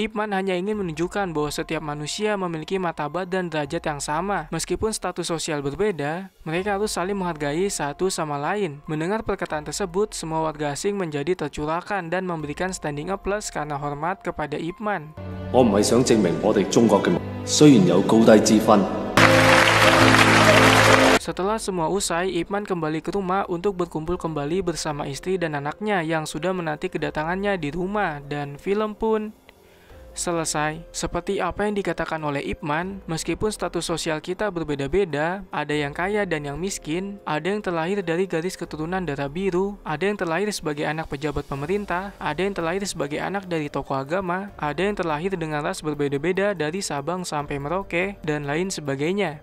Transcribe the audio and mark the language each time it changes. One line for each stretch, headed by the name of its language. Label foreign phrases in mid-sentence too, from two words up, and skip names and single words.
Indonesian: Ip Man hanya ingin menunjukkan bahwa setiap manusia memiliki martabat dan derajat yang sama. Meskipun status sosial berbeda, mereka harus saling menghargai satu sama lain. Mendengar perkataan tersebut, semua warga asing menjadi tercurahkan dan memberikan
English: standing applause
Indonesian: karena hormat kepada Ip Man.
Cantonese: 我唔係想證明我哋中國嘅雖然有高低之分。
Indonesian: Setelah semua usai, Ip Man kembali ke rumah untuk berkumpul kembali bersama istri dan anaknya yang sudah menanti kedatangannya di rumah, dan film pun selesai. Seperti apa yang dikatakan oleh Ip Man, meskipun status sosial kita berbeda-beda, ada yang kaya dan yang miskin, ada yang terlahir dari garis keturunan darah biru, ada yang terlahir sebagai anak pejabat pemerintah, ada yang terlahir sebagai anak dari tokoh agama, ada yang terlahir dengan ras berbeda-beda dari Sabang sampai Merauke, dan lain sebagainya.